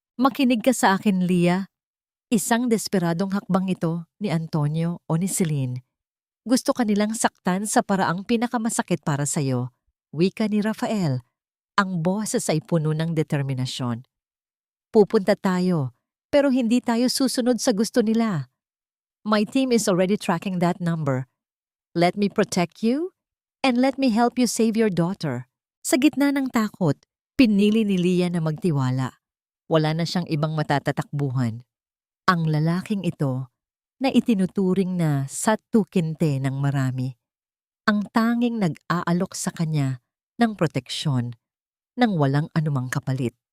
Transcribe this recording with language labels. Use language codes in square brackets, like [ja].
[tl] Makinig ka sa akin, Leah. Isang desperadong hakbang ito ni Antonio o ni Celine. Gusto kanilang saktan sa paraang pinakamasakit para sa'yo. Wika ni Rafael. Ang boses ay puno ng determinasyon. Pupunta tayo, pero hindi tayo susunod sa gusto nila. [en] My team is already tracking that number. Let me protect you, and let me help you save your daughter. [tl] Sa gitna ng takot, pinili ni Leah na magtiwala. Wala na siyang ibang matatatakbuhan. Ang lalaking ito na itinuturing na satukinte ng marami. Ang tanging nag-aalok sa kanya ng proteksyon nang walang anumang kapalit.